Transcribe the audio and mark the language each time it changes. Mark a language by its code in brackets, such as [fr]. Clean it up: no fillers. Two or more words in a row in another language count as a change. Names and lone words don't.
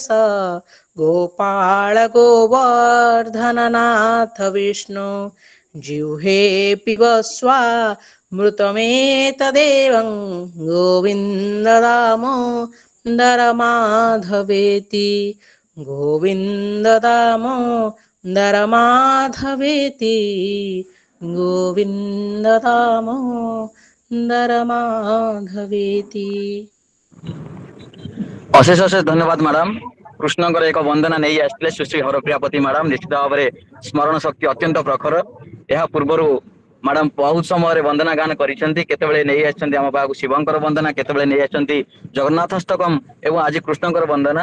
[sa] गोपाल गोवर्धननाथ विष्णु जिह्वे पिबस्वा मृतमेतदेवं गोविन्द दामोदर माधवेति गोविन्द दामोदर माधवेति गोविन्द दामोदर माधवेति। [or] ଅଶେଷ ଅଶେଷ ଧନ୍ୟବାଦ ମ୍ୟାଡାମ। କୃଷ୍ଣଙ୍କର ଏକ ବନ୍ଦନା ନେଇ ଆସିଥିଲେ ସୁଶ୍ରୀ ହରପ୍ରିୟାପତି ମ୍ୟାଡାମ। ନିଶ୍ଚିତ ଭାବରେ ସ୍ମରଣ ଶକ୍ତି ଅତ୍ୟନ୍ତ ପ୍ରଖର। ଏହା ପୂର୍ବରୁ ମ୍ୟାଡାମ ବହୁତ ସମୟରେ ବନ୍ଦନା ଗାନ କରିଛନ୍ତି। କେତେବେଳେ ନେଇ ଆସିଛନ୍ତି ଆମ ପାଖକୁ ଶିବଙ୍କର ବନ୍ଦନା, କେତେବେଳେ ନେଇ ଆସିଛନ୍ତି ଜଗନ୍ନାଥଷ୍ଟକମ୍ ଏବଂ ଆଜି କୃଷ୍ଣଙ୍କର ବନ୍ଦନା।